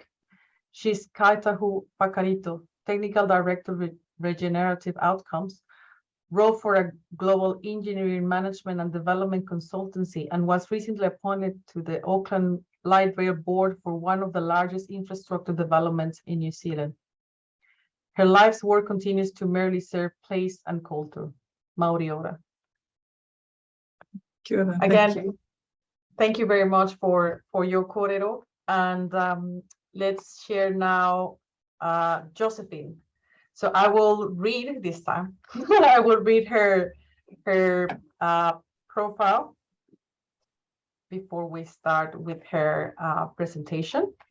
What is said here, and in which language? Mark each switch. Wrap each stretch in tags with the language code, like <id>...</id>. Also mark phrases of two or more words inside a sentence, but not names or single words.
<en>She's Kaitahu Pakarito, Technical Director, Regenerative Outcomes, wrote for a global engineering management and development consultancy, and was recently appointed to the Auckland Light Rail Board for one of the largest infrastructure developments in New Zealand. Her life's work continues to merely serve place and culture.</en> <mi>Mauri ora. Kia ora,</mi> <en>again, thank you very much for your kōrero. And let's share now Josephine. So I will read this time. I will read her profile before we start with her presentation.</en>